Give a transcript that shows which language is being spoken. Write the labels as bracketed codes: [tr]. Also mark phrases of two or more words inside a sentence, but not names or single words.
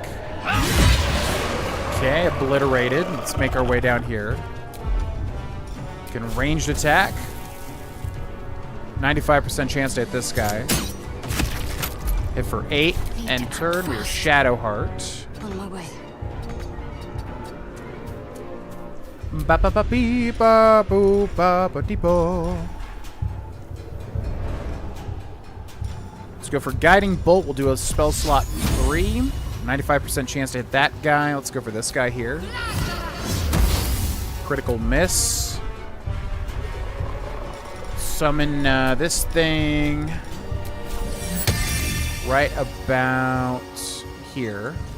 [en] Okay, obliterated. Let's make our way down here. Can ranged attack. 95% chance to hit this guy. Hit for 8. End turn. We are Shadow Heart. On my way. Ba ba ba bee ba boo ba ba dee bo. Let's go for Guiding Bolt. We'll do a spell slot 3. 95% chance to hit that guy. Let's go for this guy here. Critical miss. Summon this thing right about here.